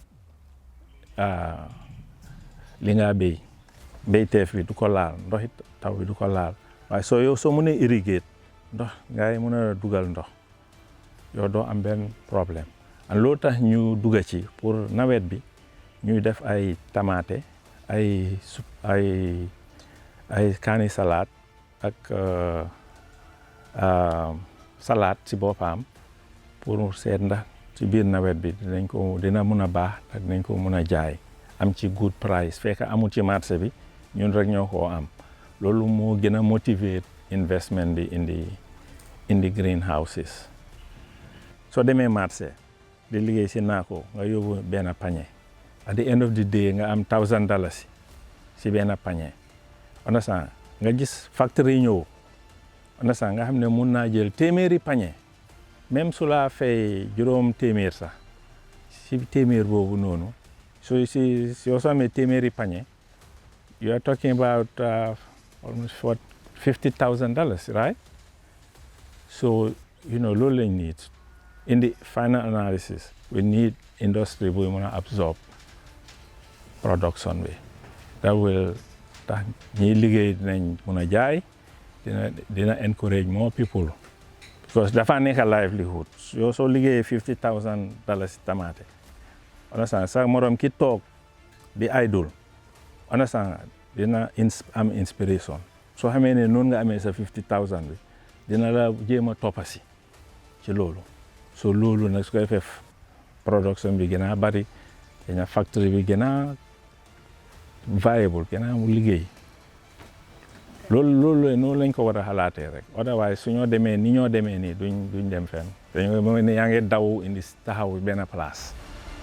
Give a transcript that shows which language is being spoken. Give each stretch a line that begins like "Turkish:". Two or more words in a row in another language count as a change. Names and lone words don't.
Wolof: li nga béyteef bi du ko laal ndoxi taw bi du ko laal waaye soo mënee irrigate ndox ngay mën a dugal ndox yow doo am benn problème an loolu tax ñu dugga ci pour nawet bi ñuy def ay tamaate ay kaani salade ak salade ci boppam pour seet ndax ci biir nawet bi dina mun a baax te dinañ ko mun a jaay am ci
English: good price
Wolof: fekk amul ci marché bi ñun rek ñoo ko am loolu moo gën a motiver investment bi
English: in the greenhouses
Wolof: soo demee marché di liggéey si naako nga yóbbu benn pañe
English: at the end of the day
Wolof: nga am $1,000 si benn pañe understand nga gis factory ñëw understand nga xam ne mun naa jël téeméeri pañe même su laa fay juróom téeméer sax si téeméer boobu noonu soo amee téeméeri pañe
English: you are talking about almost $50,000, right?
Wolof: So, loolu lañ need.
English: In the final analysis, we need industry
Wolof: bu mën a
English: absorb production
Wolof: bi.
English: That will
Wolof: tax ñiy liggéey dinañ mën a jaay, dina
English: encourage more people.
Wolof: Because dafa nekk
English: a livelihood.
Wolof: Soo liggéeyee $50,000 tamaate. Understand? Sa morom ki toog di idle. Understand? Dina am inspiration. Soo xamee ne noonu nga amee sa $50,000 bi dina la jéem a toppasi ci loolu so loolu nag su koy defee production bi gën a bari dina factory bi gën a viable gën a mu liggéey loolu noonu lañ ko war a xalaatee rek otherwise su ñoo demee ni ñoo demee nii duñ dem fenn dañoo mel ni yaa ngi daw indi taxaw benn place